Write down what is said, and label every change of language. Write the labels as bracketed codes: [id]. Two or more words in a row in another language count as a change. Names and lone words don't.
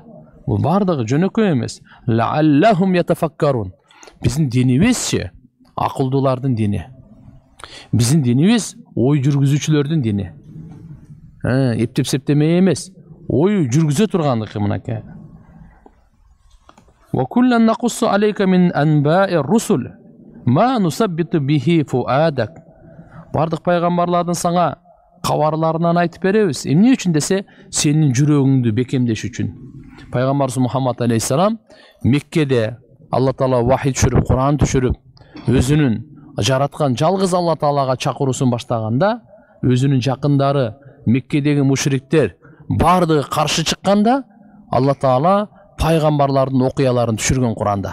[ky] Бул бардыгы жөнөкөй эмес. [ar] لعلهم يتفكرون. [ky] Биздин динибизчи акылдуулардын дини. Биздин динибиз ой жүргүзүүчүлөрдүн дини. Эптеп-септемей эмес, ой жүргүзө тургандыгы мынакей. [ar] وكلا نقص عليك من أنباء الرسل ما نثبت به فؤادك. [ky] Бардык пайгамбарлардын саңа кабарларынан айтып беребиз. Эмне үчүн десе, сенин жүрөгүңдү бекемдеш үчүн. Пайгамбарыбыз Мухаммад алейхиссалам Меккеде Алла Таала вахий түшүрүп, Куран түшүрүп, өзүнүн жараткан жалгыз Алла Таалага чакыруусун баштаганда, өзүнүн жакындары Меккедеги мушриктер бардыгы каршы чыкканда, Алла Таала пайгамбарлардын окуяларын түшүргөн Куранда.